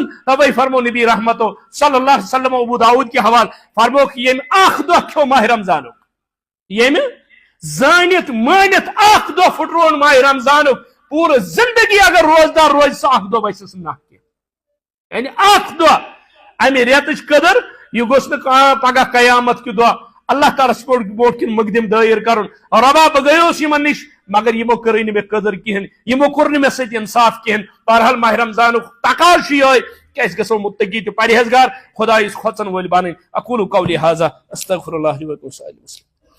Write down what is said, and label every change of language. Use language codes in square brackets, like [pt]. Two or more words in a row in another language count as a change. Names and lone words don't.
[ks] تبھی فرمو نبی رحمتو [ar] صلی اللہ علیہ وسلم [ks] ابو داود کے حوال فرمو کہ یم اخ دہ کھو ماہ رمضانک یم زانت مانت اخ دہ پھٹرون ماہ رمضانک پورا زندگی اگر روزدار روز سہ اخ دہ بسس نہ یعنی اخ دہ امہ ریتچ قدر یہ گوس پگہ قیامت کہ دہ اللہ تعالیٰ بوٹ کن مقدم دائر کرن ربا بہ گیوس یمن نش مگر یمو کر مے قدر کہین یمو کور مے سۭتۍ انصاف کہین بہرحال ماہ رمضانک تقاض یہ کہ أسۍ گژھو متقی تہ پرہیزگار خدایس کھوژن وٲلۍ بنٕنۍ [ar] اقول قولی ھذا استغفر اللہ لی ولکم سائر المسلمین